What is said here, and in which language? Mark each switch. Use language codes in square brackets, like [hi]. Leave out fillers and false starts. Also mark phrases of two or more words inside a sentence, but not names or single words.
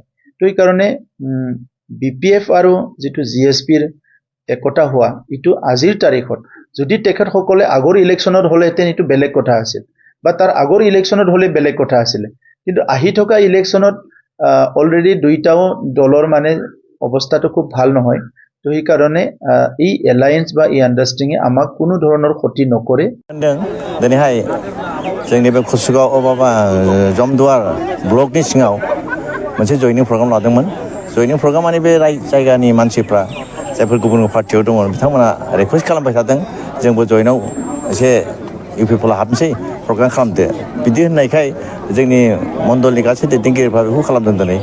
[as] তো এইকাৰণে BPF আৰু যিটো GSPৰ একতা হোৱা, এইটো আজিৰ তাৰিখত যদি তেখেতসকলে আগৰ ইলেকশ্যনত হ'লেহেঁতেন এইটো বেলেগ কথা আছিল, বা তাৰ আগৰ ইলেকশ্যনত হ'লে বেলেগ কথা আছিলে। কিন্তু আহি থকা ইলেকশ্যনত অলৰেডি দুইটাও দলৰ মানে অৱস্থাটো খুব ভাল নহয়। তো সেইকাৰণে এই এলায়েন্স বা এই আণ্ডাৰষ্টেণ্ডিঙে আমাক কোনো ধৰণৰ ক্ষতি নকৰে। [brx] दिनैहाय जोंनि बे कुसुगाव माबा जमदुवार ब्लकनि सिङाव मोनसे [en] joining program [brx] लादोंमोन। [en] joining program [brx] माने बे जायगानि मानसिफ्रा जायफोर गुबुन पार्टियाव दङ बिथांमोना रिकुवेस्ट खालामबाय थादों जोंबो जयेनाव एसे UPPL हाबनोसै प्रग्राम खालामदो बिदि होननायखाय जोंनि मण्डलनि गासै दैदेनगिरिफ्रा बेखौ खालामदों दिनै।